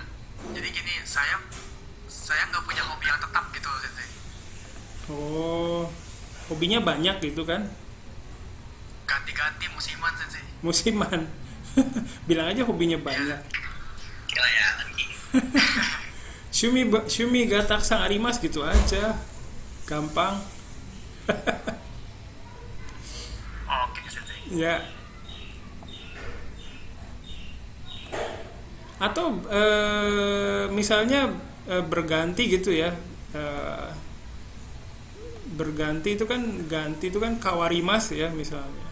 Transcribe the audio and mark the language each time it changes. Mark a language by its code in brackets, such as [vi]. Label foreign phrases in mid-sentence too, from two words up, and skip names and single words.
[id] Jadi gini, saya nggak punya hobi yang tetap gitu, Sensei. Oh, hobinya banyak gitu kan? Ganti-ganti musiman, Sensei. Musiman. Bilang aja hobinya banyak. Gila ya, lagi. [ja] 趣味がたくさんあります [id] gitu aja. Gampang. Oke, Sensei. Ya. Atau misalnya berganti gitu ya. Berganti itu kan kawarimas ya misalnya.